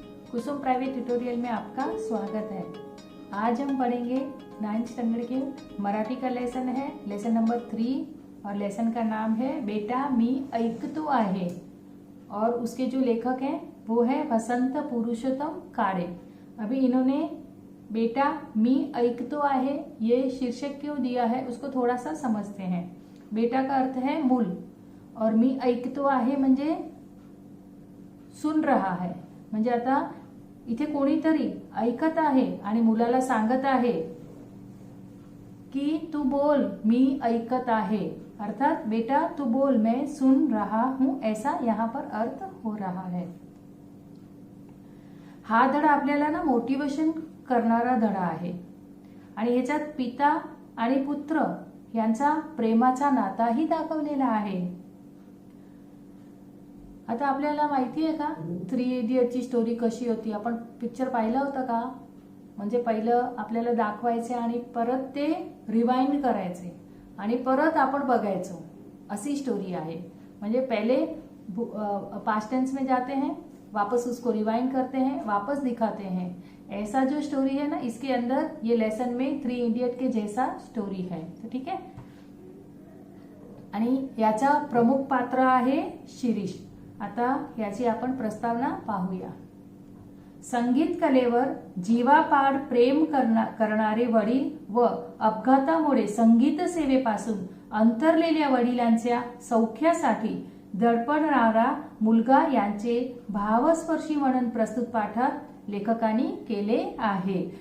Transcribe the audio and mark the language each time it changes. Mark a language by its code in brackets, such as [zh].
[hi] कुसुम private tutorial में आपका स्वागत है। आज हम पढ़ेंगे 9th स्टैंडर्ड के मराठी का लेसन है, लेसन नंबर 3 और लेसन का नाम है बेटा मी ऐकतो आहे। और उसके जो लेखक हैं वो है वसंत पुरुषोत्तम काळे। अभी इन्होंने बेटा मी ऐकतो आहे ये शीर्षक क्यों दिया है उसको थोड़ा सा समझते हैं। बेटा का अर्थ है मूल और [mr] मी ऐकतो आहे म्हणजे [hi] सुन रहा है, [mr] म्हणजे आता इथे कोणीतरी ऐकत आहे आणि मुलाला सांगत आहे की तू बोल, मी ऐकत आहे। [hi] अर्थात बेटा तू बोल, मैं सुन रहा हूं, ऐसा यहाँ पर अर्थ हो रहा है। [mr] हा धडा आपल्याला ना मोटिवेशन करणारा धडा आहे आणि ह्याच्यात पिता आणि पुत्र यांचा प्रेमाचा नाताही दाखवलेला आहे। आता आपल्याला माहिती आहे का 3 इडियटची स्टोरी कशी होती? आपण पिक्चर पाहिला होता का? म्हणजे पहिलं आपल्याला दाखवायचे आणि परत ते रिवाइंड करायचे आणि परत आपण बघायचो, अशी स्टोरी आहे। [hi] म्हणजे पहले पास्ट टेंस में जाते हैं, वापस उसको रिवाइंड करते हैं, वापस दिखाते हैं। ऐसा जो स्टोरी है ना, इसके अंदर ये लेसन में 3 इडियट के जैसा स्टोरी है। तो ठीक है। [mr] आणि याचा प्रमुख पात्र आहे शिरीष। आता याची आपण प्रस्तावना पाहूया। संगीत कलेवर जीवापाड प्रेम करणारे वडील व अपघातामुळे संगीत सेवेपासून अंतरलेल्या वडिलांच्या सौख्यासाठी धडपडणारा मुलगा यांचे भावस्पर्शी वर्णन प्रस्तुत पाठात लेखकांनी केले आहे।